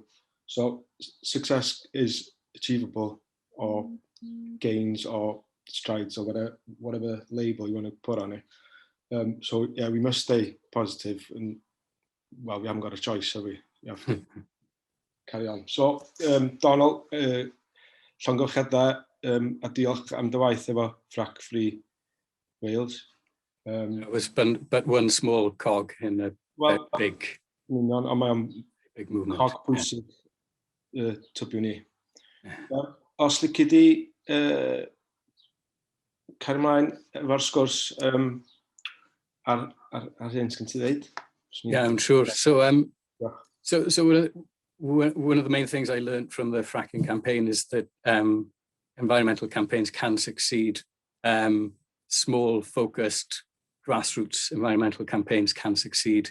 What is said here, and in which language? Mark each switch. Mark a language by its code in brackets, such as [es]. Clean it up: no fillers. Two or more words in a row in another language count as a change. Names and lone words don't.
[en] So success is achievable, or gains or strides, or whatever label you want to put on it. So yeah, we must stay positive, and well, we haven't got a choice, so we have to carry on. So Donal, [cy] llongyfarchiadau a diolch am dy waith efo Frack-Free Wales. [en] It was but one small cog in a big movement. [cy] Cog pwysig tybiwn ni. Os lici di cario ymlaen efo'r sgwrs ar hyn sy'n ti ddeud? [en] Yeah, I'm sure. So one of the main things I learned from the fracking campaign is that environmental campaigns can succeed. Small, focused, grassroots environmental campaigns can succeed.